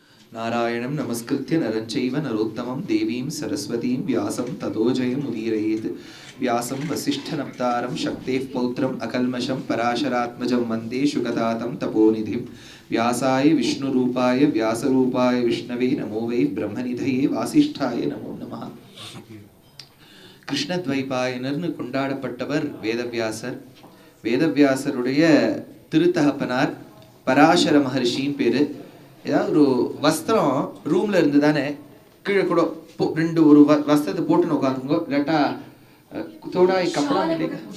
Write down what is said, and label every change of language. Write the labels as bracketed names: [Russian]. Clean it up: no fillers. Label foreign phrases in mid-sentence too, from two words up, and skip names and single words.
[Sanskrit] नारायणं नमस्कृत्य नरं चैव नरोत्तमं देवीं सरस्वतीं व्यासं ततो जयमुदीरयेत् व्यासं वसिष्ठनप्तारं शक्तेः पौत्रम् अकल्मषं पराशरात्मजं वन्दे शुकदातं तपोनिधिं व्यासाय विष्णुरूपाय व्यासरूपाय विष्णवे नमो वै ब्रह्मनिधये वासिष्ठाय नमो नमः. [Tamil] கிருஷ்ணத்வைபாயனர்னு கொண்டாடப்பட்டவர் வேதவியாசர். வேதவியாசருடைய திருத்தகப்பனார் பராசர மகர்ஷின்னு பேரு. ஏதாவது ஒரு வஸ்திரம் ரூம்ல இருந்து தானே கீழே கூட ரெண்டு ஒரு வஸ்திரத்தை போட்டுன்னு உட்காந்துங்கோ, இல்லாட்டா தோடாய் கப்படா இல்லைங்க.